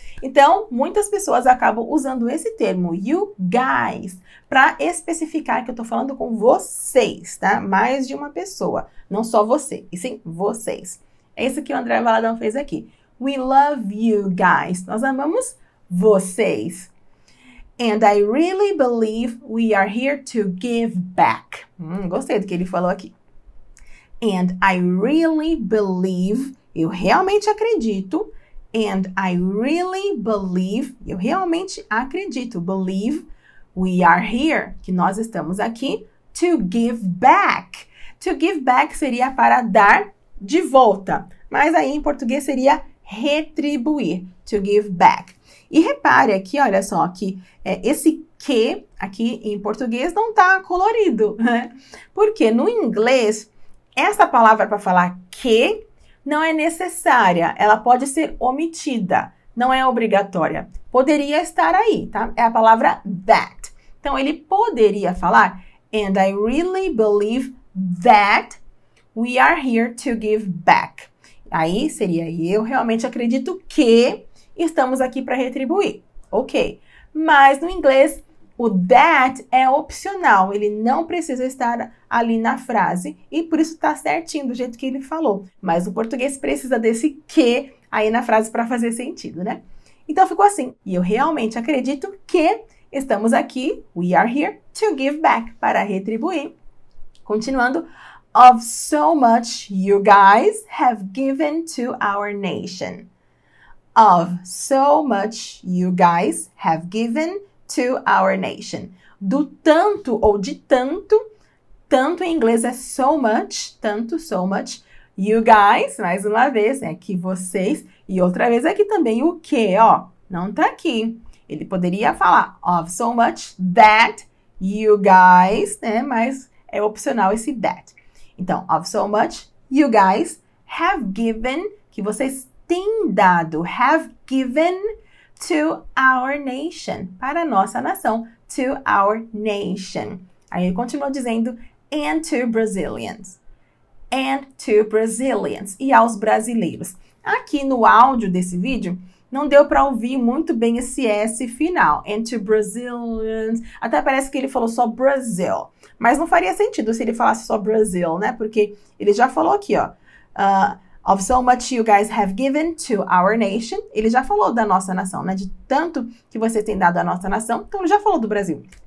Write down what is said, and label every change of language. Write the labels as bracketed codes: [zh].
[pt] Então, muitas pessoas acabam usando esse termo, you guys, para especificar que eu estou falando com vocês, tá? Mais de uma pessoa, não só você, e sim vocês. É isso que o André Valadão fez aqui. [en] We love you guys. [pt] Nós amamos vocês. [en] And I really believe we are here to give back. [pt] Gostei do que ele falou aqui. [en] And I really believe, [pt] eu realmente acredito. [en] And I really believe, [pt] eu realmente acredito. [en] Believe, we are here, [pt] que nós estamos aqui [en] to give back. To give back [pt] seria para dar de volta. Mas aí em português seria retribuir. [en] To give back. [pt] E repare aqui, olha só, que esse que aqui em português não está colorido, né? Porque no inglês, essa palavra para falar que não é necessária, ela pode ser omitida, não é obrigatória. Poderia estar aí, tá? É a palavra that. Então, ele poderia falar, [en] and I really believe that we are here to give back. [pt] Aí seria, eu realmente acredito que estamos aqui para retribuir. Ok. Mas no inglês, o that é opcional. Ele não precisa estar ali na frase. E por isso está certinho do jeito que ele falou. Mas o português precisa desse que aí na frase para fazer sentido, né? Então ficou assim. E eu realmente acredito que estamos aqui, [en] we are here, to give back, [pt] para retribuir. Continuando. [en] Of so much you guys have given to our nation. Of so much you guys have given to our nation. [pt] Do tanto ou de tanto, tanto em inglês é so much, tanto, so much. You guys, mais uma vez, é que vocês, e outra vez aqui também o que, ó, não tá aqui. Ele poderia falar [en] of so much that you guys, [pt] né, mas é opcional esse that. [en] Então, of so much you guys have given, [pt] que vocês têm dado, [en] have given to our nation, [pt] para a nossa nação, [en] to our nation. [pt] Aí ele continuou dizendo, [en] and to Brazilians. And to Brazilians. [pt] E aos brasileiros. Aqui no áudio desse vídeo, não deu para ouvir muito bem esse S final. [en] And to Brazilians. [pt] Até parece que ele falou só Brazil. Mas não faria sentido se ele falasse só Brazil, né? Porque ele já falou aqui, ó. [en] Of so much you guys have given to our nation. [pt] Ele já falou da nossa nação, né? De tanto que vocês têm dado à nossa nação. Então, ele já falou do Brasil.